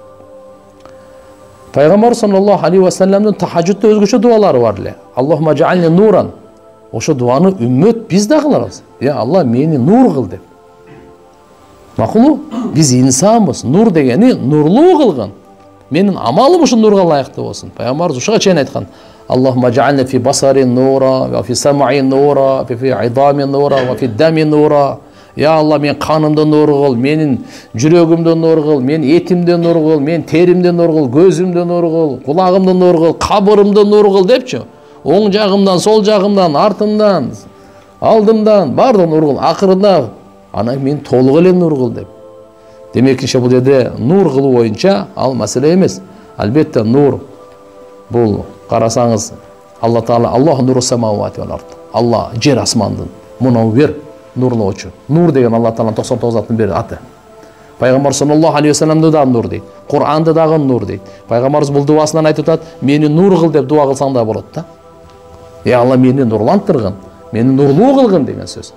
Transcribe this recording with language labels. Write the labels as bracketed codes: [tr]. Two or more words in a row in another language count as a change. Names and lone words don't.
[ky] Пайгамбар [ar] صلى الله عليه وسلم [ky] тахажжудда өзгөчө дуалары бар эле. [ar] اللهم اجعلني نورا. [ky] Ошо дуаны үммөт биз да кылабыз. Я Алла мени нур кыл деп. Макулу? Биз инсанбыз. Нур дегени нурлуу кылгын. Менин амалым ушу нурга ылайыктуу болсун. Пайгамбар ушуга чейин айткан. [ar] اللهم اجعلني في بصري نورا، وفي سمعي نورا، في عظامي نورا، وفي دمي نورا. [ky] Я Алла, мен канымды нур кыл, менин жүрөгүмдү нур кыл, мен этимди нур кыл, мен теримди нур кыл, көзүмдү нур кыл, кулагымды нур кыл, кабырымды нур кыл депчи. Оң жагымдан, сол жагымдан, артымдан, алдымдан баардыгын нур кыл. Акырында ана мен толук эле нур кыл деп. Демекинче бул жерде нур кылуу боюнча ал маселе эмес. Албетте нур бул карасаңыз Алла Таала [ar] الله نور السماوات والأرض. [ky] Алла жер асмандын мунаввир нурлоочу. Нур деген Алла Тааланын 99 аттын бири аты. Пайгамбар [ar] صلى الله عليه وسلم [ky] да нур дейт. Кур'анды дагы нур дейт. Пайгамбарыбыз бул дуасынан айтып атат, мени нур кыл деп дуа кылсаң да болот да. Я Алла, мени нурлантыргын, мени нурлуу кылгын деген сөз.